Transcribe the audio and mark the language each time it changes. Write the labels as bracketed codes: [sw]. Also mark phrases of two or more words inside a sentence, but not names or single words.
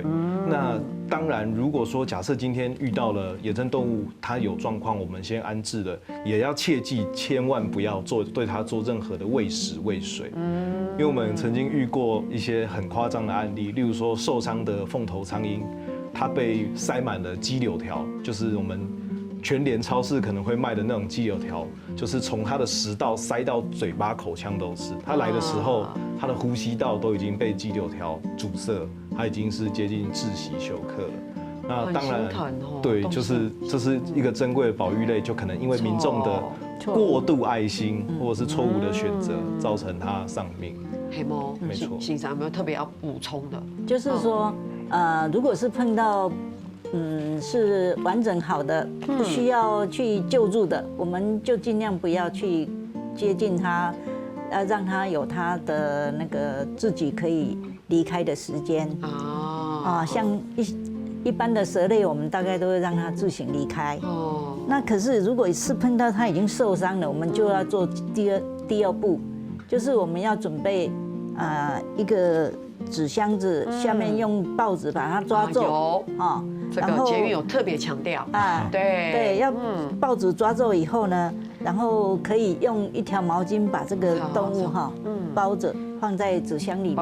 [zh] 那當然，如果說假設今天遇到了野生動物，它有狀況，我們先安置了，也要切記千萬不要對它做任何的餵食餵水。因為我們曾經遇過一些很誇張的案例，例如說受傷的鳳頭蒼鷹，它被塞滿了雞柳條，就是我們全聯超市可能會賣的那種雞柳條，就是從它的食道塞到嘴巴口腔都是。它來的時候，它的呼吸道都已經被雞柳條阻塞，它已經是接近窒息休克了。那當然，对，就是這是一個珍貴的保育類，就可能因為民眾的過度愛心或者是錯誤的選擇，造成它喪命。黑貓，沒錯。欣賞有沒有特別要補充的？就是說，如果是碰到是完整好的，不需要去救助的，我們就盡量不要去接近它，要讓它有它的那個自己可以離開的時間。像一般的蛇類，我們大概都會讓它自行離開。那可是如果是碰到它已經受傷了，我們就要做第二步，就是我們要準備一個紙箱子，下面用報紙把它抓皺。這個捷運有特別強調對，要報紙抓皺以後呢，然後可以用一條毛巾把這個動物包着，放在紙箱裡面，